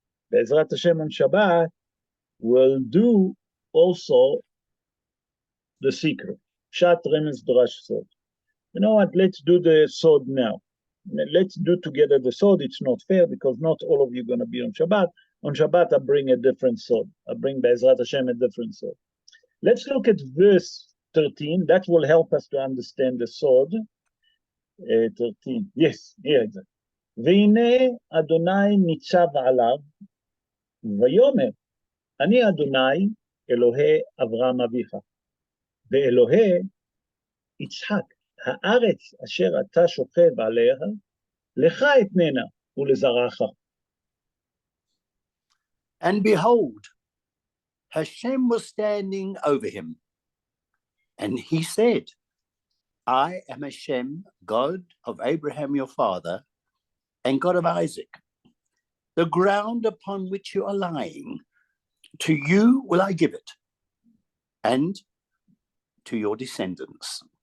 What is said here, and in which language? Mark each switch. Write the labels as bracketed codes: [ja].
[en] Be'ezrat Hashem on Shabbat will do also the secret. Pshat, Remes, Drash, Sod. You know what? Let's do the Sod now. let's do together the sword. It's not fair because not all of you are going to be on Shabbat. On Shabbat, I bring a different sword. I bring Be'ezrat Hashem a different sword. Let's look at verse 13. That will help us to understand the sword. 13. Yes, here exactly. [he] והנה אדוני ניצב עליו, ויאמר, אני אדוני אלוהי אברהם אביך, ואלוהי יצחק, הארץ אשר אתה שוכב עליה, לך אתננה ולזרעך. [en] And behold, Hashem was standing over him, and he said, I am Hashem, God of Abraham your father, and God of Isaac. The ground upon which you are lying, to you will I give it, and to your descendants.